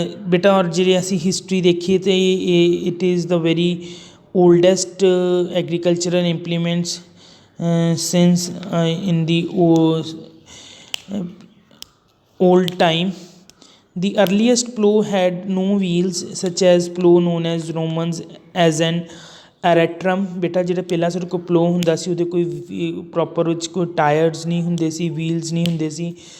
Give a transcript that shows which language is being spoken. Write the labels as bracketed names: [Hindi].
[Punjabi] ਬੇਟਾ ਔਰ ਜਿਹੜੇ ਅਸੀਂ ਹਿਸਟਰੀ ਦੇਖੀਏ ਤਾਂ [English] It is the very oldest agricultural implements since in the old time. The earliest plow had no wheels, such as plow known as Romans as an aratrum. [Punjabi] ਬੇਟਾ ਜਿਹੜਾ ਪਹਿਲਾਂ ਸਾਡੇ ਕੋਲ ਪਲੋ ਹੁੰਦਾ ਸੀ ਉਹਦੇ ਕੋਈ ਪ੍ਰੋਪਰ ਉਹ 'ਚ ਕੋਈ ਟਾਇਰਸ ਨਹੀਂ ਹੁੰਦੇ ਸੀ, ਵੀਲਸ ਨਹੀਂ ਹੁੰਦੇ ਸੀ।